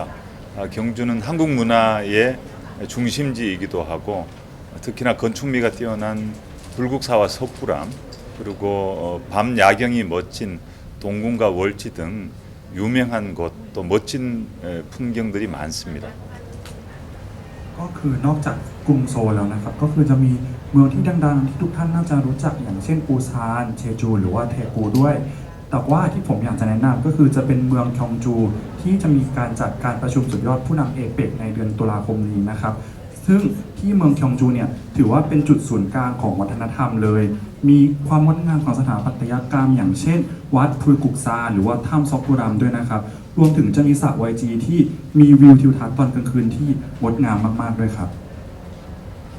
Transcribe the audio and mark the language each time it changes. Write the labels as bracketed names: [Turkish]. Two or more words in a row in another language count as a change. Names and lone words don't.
[Korean] 경주는 한국 문화의 중심지이기도 하고 특히나 건축미가 뛰어난 불국사와 석굴암 그리고 밤 야경이 멋진 동궁과 월지 등 유명한 곳 또 멋진 풍경들이 많습니다. [Thai] ก็คือนอกจากกรุงโซลแล้วนะครับก็คือจะมีเมืองที่ดังๆที่ทุกท่านน่าจะรู้จักอย่างเช่นปูซานเชจูหรือว่าเท กูด้วยแต่ว่าที่ผมอยากจะแนะนำก็คือจะเป็นเมืองคยองจูที่จะมีการจัดการประชุมสุดยอดผู้นำเอเปกในเดือนตุลาคมนี้นะครับซึ่งที่เมืองคยองจูเนี่ยถือว่าเป็นจุดศูนย์กลางของวัฒนธรรมเลยมีความงดงามของสถาปัตยกรรมอย่างเช่นวัดพุยกุกซาหรือว่าถ้ำซอกกุรัมด้วยนะครับรวมถึงจะมีสระ YG ที่มีวิวทิวทัศน์ตอนกลางคืนที่งดงามมากๆด้วยครับ